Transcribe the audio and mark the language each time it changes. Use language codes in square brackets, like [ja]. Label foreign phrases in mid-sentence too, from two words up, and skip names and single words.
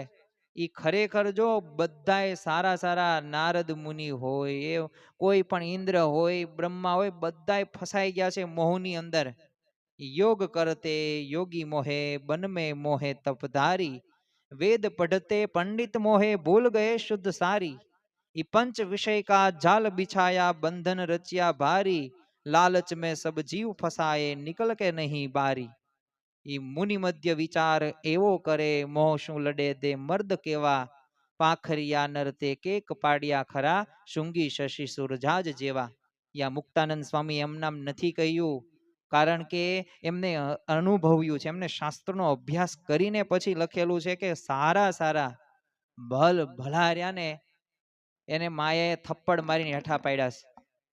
[gu] એ ખરેખર જો બધાય સારા સારા નારદ મુનિ હોય, એ કોઈ પણ ઇન્દ્ર હોય, બ્રહ્મા હોય, બધાય ફસાઈ ગયા છે મોહની અંદર. [hi] योग करते योगी मोहे, बन में मोहे तपधारी, वेद पढ़ते पंडित मोहे भूल गए शुद्ध सारी, ई पंच विषय का जाल बिछाया बंधन रचिया भारी, लालच में सब जीव फसाए निकल के नहीं बारी. [gu] ઈ મુનિ મધ્ય વિચાર એવો કરે, મોહ શું લડે દે મર્દ કેવા, પાખરિયા નરતે કેક પાડ્યા ખરા, શુંગી શશી સુરજાજ જેવા. યા મુક્તાનંદ સ્વામી એમ નામ નથી કહ્યું, કારણ કે એમને અનુભવ્યું છે, એમને શાસ્ત્રનો અભ્યાસ કરીને પછી લખેલું છે કે સારા સારા ભલા ને એને માયાએ થપ્પડ મારીને હેઠા પાડ્યા છે.